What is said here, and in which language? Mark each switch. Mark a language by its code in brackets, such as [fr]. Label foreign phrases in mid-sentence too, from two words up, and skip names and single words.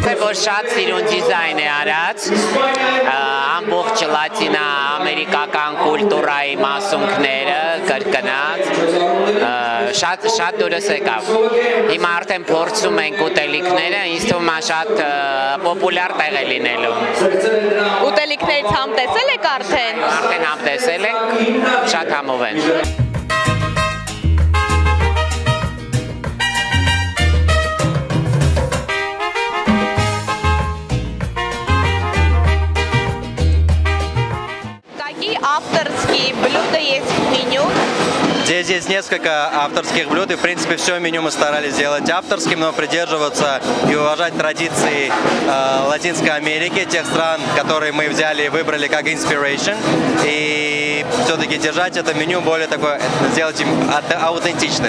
[hy] որ շատ սիրուն դիզայն է արած, ամբողջ լատինա-ամերիկական կուլտուրայի մասունքները կրկնած, շատ դուրս եկավ։ Հիմա արդեն փորձում ենք ուտելիքները, ինձ թվում է շատ պոպուլյար տեղ է լինելու։ Ուտելիքներից համտեսել եք արդեն։ Արդեն համտեսել ենք, շատ համով են։ [ru] Какие авторские блюда есть в меню? Здесь есть несколько авторских блюд, и в принципе все меню мы старались сделать авторским, но придерживаться и уважать традиции Латинской Америки, тех стран, которые мы взяли и выбрали как inspiration, и все-таки держать это меню более такое, сделать им аутентичным.